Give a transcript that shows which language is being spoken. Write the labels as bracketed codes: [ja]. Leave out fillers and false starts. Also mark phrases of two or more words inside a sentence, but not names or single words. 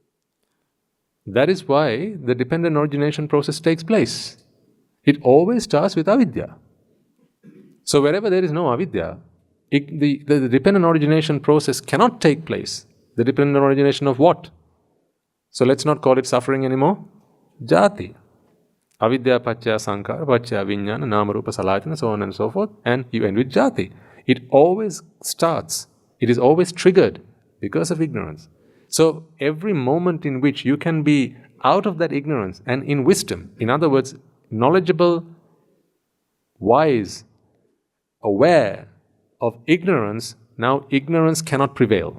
[en] That is why the dependent origination process takes place. It always starts with avidya. So wherever there is no avidya, the dependent origination process cannot take place. The dependent origination of what? So let's not call it suffering anymore. [pi] Jati. Avidya paccaya sankara, paccaya vijnana, nama rupa salāyatana, [en] so on and so forth. And you end with jati. It always starts, it is always triggered because of ignorance. So every moment in which you can be out of that ignorance and in wisdom, in other words, knowledgeable, wise, aware of ignorance, now ignorance cannot prevail.